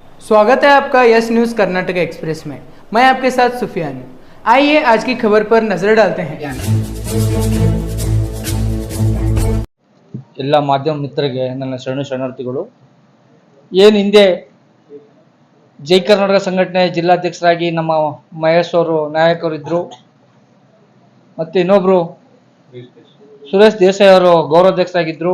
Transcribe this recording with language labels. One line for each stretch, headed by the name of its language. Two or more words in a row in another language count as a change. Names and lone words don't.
Hindi: स्वागत है आपका यस न्यूज़ कर्नाटक एक्सप्रेस में। मैं आपके साथ सुफियान हूं। आइए आज की खबर पर नजर डालते हैं।
Kannada: ಎಲ್ಲ ಮಾಧ್ಯಮ ಮಿತ್ರರಿಗೆ ನನ್ನ ಶರಣಾರ್ಥಿಗಳು। ಏನು ಹಿಂದೆ ಜೈ ಕರ್ನಾಟಕ ಸಂಘಟನೆ ಜಿಲ್ಲಾಧ್ಯಕ್ಷರಾಗಿ ನಮ್ಮ ಮಹೇಶ್ ಅವರು ನಾಯಕರಿದ್ದರು, ಮತ್ತು ಇನ್ನೊಬ್ಬರು ಸುರೇಶ್ ದೇಸಾಯಿ ಅವರು ಗೌರವಾಧ್ಯಕ್ಷರಾಗಿದ್ದರು.